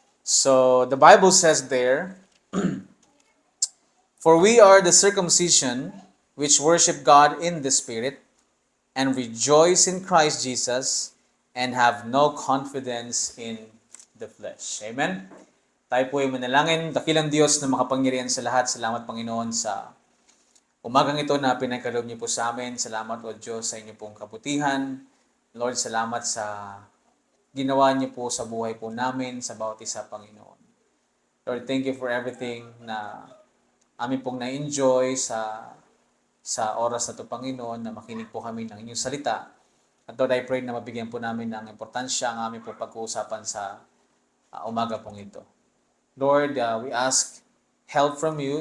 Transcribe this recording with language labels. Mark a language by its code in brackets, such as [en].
[en] So, the Bible says there, "For we are the circumcision which worship God in the Spirit and rejoice in Christ Jesus and have no confidence in the flesh." [tl] Amen? Tayo po ay manalangin. Dakilang Diyos na makapangyarihan sa lahat. Salamat Panginoon sa umagang ito na pinagkaloob niyo po sa amin. Salamat o Diyos sa inyo pong kabutihan. Lord, [en] salamat sa ginawa niyo po sa buhay po namin, [tl] sa bawat isa, Panginoon. Lord, [en] thank you for everything [tl] na amin pong na-enjoy sa oras na ito, Panginoon, na makinig po kami ng inyong salita. At Lord, [en] I pray [tl] na mabigyan po namin ng importansya ang aming pong pag-uusapan sa umaga pong ito. [en] Lord, we ask help from you.